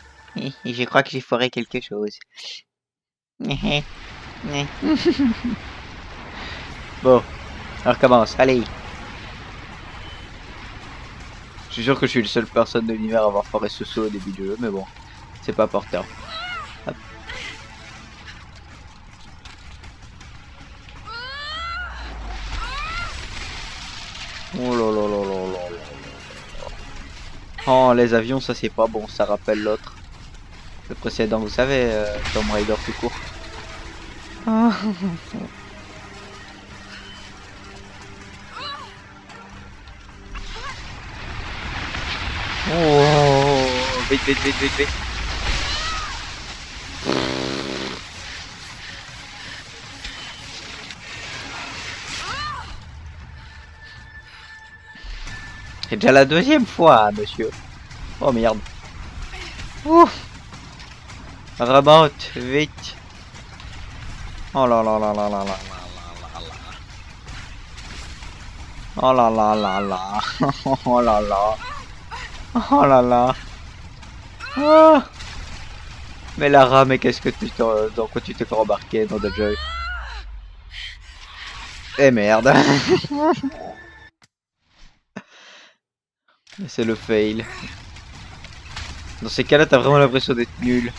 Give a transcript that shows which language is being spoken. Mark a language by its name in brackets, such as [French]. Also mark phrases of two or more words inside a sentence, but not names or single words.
[French] Je crois que j'ai foiré quelque chose. Bon, on recommence, allez. Je suis sûr que je suis la seule personne de l'univers à avoir foiré ce saut au début du jeu, mais bon, c'est pas important. Hop. Oh là là là là là là. Oh, les avions, ça c'est pas bon, ça rappelle l'autre. Le précédent, vous savez, Tomb Raider tout court. Oh. Oh, vite, vite, vite, vite, vite. C'est déjà la deuxième fois, monsieur. Oh merde. Ouh. Remonte, vite. Oh là là là là là là là là là. Oh là là là là. Oh là là. Oh là là. Oh. Mais Lara, mais qu'est-ce que dans quoi tu t'es fait embarquer dans The Joy? Eh merde. C'est le fail. Dans ces cas-là, t'as vraiment l'impression d'être nul.